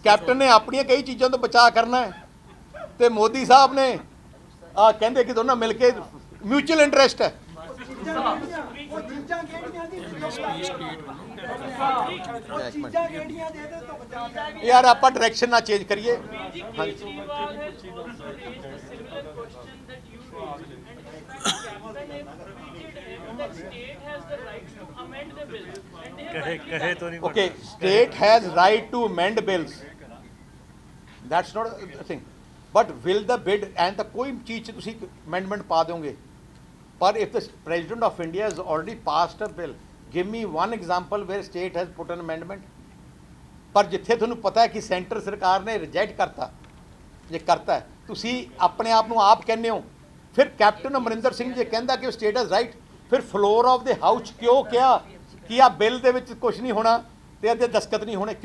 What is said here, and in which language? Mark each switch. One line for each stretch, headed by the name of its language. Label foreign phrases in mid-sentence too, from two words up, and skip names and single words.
Punjabi: ਕੈਪਟਨ ਨੇ ਆਪਣੀਆਂ ਕਈ ਚੀਜ਼ਾਂ ਤੋਂ ਬਚਾਅ ਕਰਨਾ ਹੈ ਤੇ ਮੋਦੀ ਸਾਹਿਬ ਨੇ ਕਹਿੰਦੇ ਕਿ ਦੋਨਾਂ ਮਿਲ ਕੇ
English: mutual interest
Punjabi: ਹੈ। ਉਹ ਚੀਜ਼ਾਂ ਕਿਹੜੀਆਂ ਦੀ ਉਹ ਚੀਜ਼ਾਂ ਕਿਹੜੀਆਂ ਦੇ ਇਹਦੇ ਤੋਂ ਬਚਾ ਕੇ ਯਾਰ ਆਪਾਂ ਡਾਇਰੈਕਸ਼ਨ ਨਾ ਚੇਂਜ ਕਰੀਏ।
English: Kejriwal has also raised a similar question that you raised, and in fact, Captain have repeated that state has the right to amend the bill, and they have rightly done. Okay, state has right to amend bills. That's not a thing. But will the bid and the
Punjabi: ਕੋਈ ਚੀਜ਼ 'ਚ ਤੁਸੀਂ
English: amendment
Punjabi: ਪਾ ਦਿਓਗੇ, ਪਰ
English: if the President of India has already passed a bill, give me one example where state has put an amendment.
Punjabi: ਪਰ ਜਿੱਥੇ ਤੁਹਾਨੂੰ ਪਤਾ ਹੈ ਕਿ ਸੈਂਟਰ ਸਰਕਾਰ ਨੇ ਰਿਜੈਕਟ ਕਰਤਾ, ਜੇ ਕਰਤਾ ਹੈ, ਤੁਸੀਂ ਆਪਣੇ ਆਪ ਨੂੰ ਆਪ ਕਹਿੰਦੇ ਹੋ। ਫਿਰ ਕੈਪਟਨ ਅਮਰਿੰਦਰ ਸਿੰਘ ਜੇ ਕਹਿੰਦਾ ਕਿ
English: state has right,
Punjabi: ਫਿਰ
English: floor of the house
Punjabi: ਕਿਉਂ ਕਿਹਾ ਕਿ ਆ ਬਿੱਲ ਦੇ ਵਿੱਚ ਕੁਝ ਨਹੀਂ ਹੋਣਾ ਤੇ ਇਹਦੇ ਦਸਤਖਤ ਨਹੀਂ ਹੋਣੇ?